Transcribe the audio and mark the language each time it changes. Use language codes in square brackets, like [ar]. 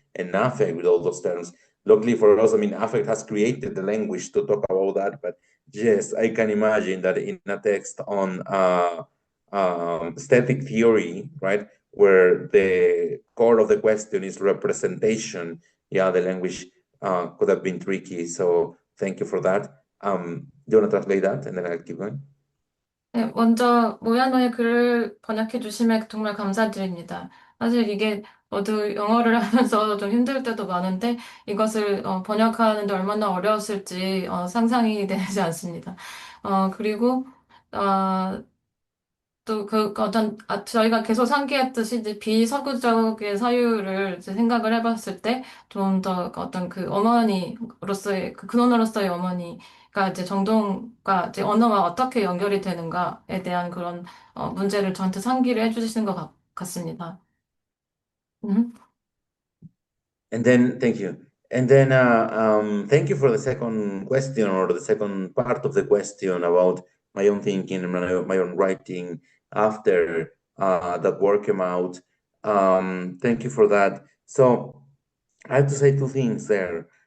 [en] And affect with all those terms. Luckily for us, I mean, affect has created the language to talk about that, but yes, I can imagine that in a text on aesthetic theory, right, where the core of the question is representation, yeah, the language could have been tricky. So thank you for that. Do you want to translate that and then I'll keep going? [ko] 네, 먼저 모야노의 글을 번역해 주시면 정말 감사드립니다. 사실 이게 저도 영어를 하면서 좀 힘들 때도 많은데 이것을 번역하는데 얼마나 어려웠을지 상상이 되지 않습니다. 그리고 또 저희가 계속 상기했듯이 이제 비서구적의 사유를 이제 생각을 해봤을 때 좀 더 어떤 그 어머니로서의 그 근원으로서의 어머니가 이제 정동과 이제 언어와 어떻게 연결이 되는가에 대한 그런 문제를 저한테 상기를 해주시는 것 같습니다. [en] And then, thank you. And then, thank you for the second question, or the second part of the question about my own thinking and my own writing after that work came out. Thank you for that. So I have to say two things there.